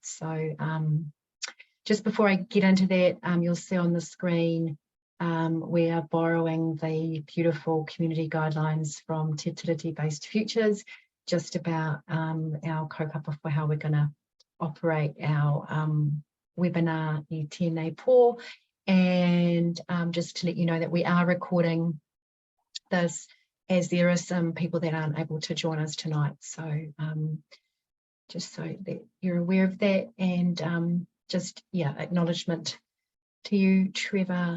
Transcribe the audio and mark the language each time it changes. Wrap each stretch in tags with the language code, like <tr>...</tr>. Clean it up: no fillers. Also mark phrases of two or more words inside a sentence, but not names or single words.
<en>So just before I get into that, you'll see on the screen we are borrowing the beautiful community guidelines from Te Tiriti Based Futures, just about our kaupapa for how we're going to operate our webinar</en> <mi>I tēnei pō.</mi> <en>And just to let you know that we are recording this, as there are some people that aren't able to join us tonight. So just so that you're aware of that, and just, yeah, acknowledgement to you, Trevor.</en>